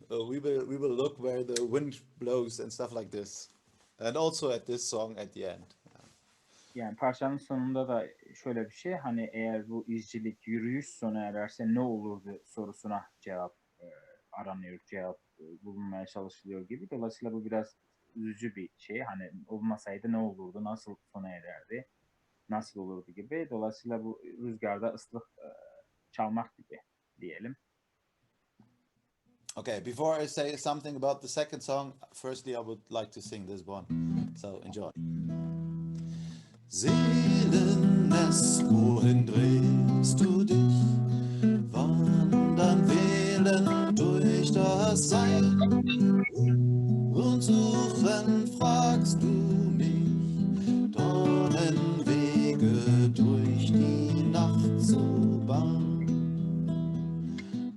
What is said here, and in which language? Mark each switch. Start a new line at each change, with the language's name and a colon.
English: We will look where the wind blows and stuff like this. And also at this song at the end.
Turkish: Yani parçanın sonunda da şöyle bir şey, hani eğer bu izcilik, yürüyüş sona ererse ne olurdu sorusuna cevap aranıyor, cevap bulunmaya çalışılıyor gibi. Dolayısıyla bu biraz üzücü bir şey. Hani olmasaydı ne olurdu, nasıl sona ererdi, nasıl olurdu gibi. Dolayısıyla bu rüzgarda ıslık çalmak gibi diyelim.
English: Okay, before I say something about the second song, firstly I would like to sing this one. So enjoy.
German: Seelennest, wohin drehst du dich? Wandern, wählen durch das Sein und suchen, fragst du mich, Dornenwege durch die Nacht zu bahnen.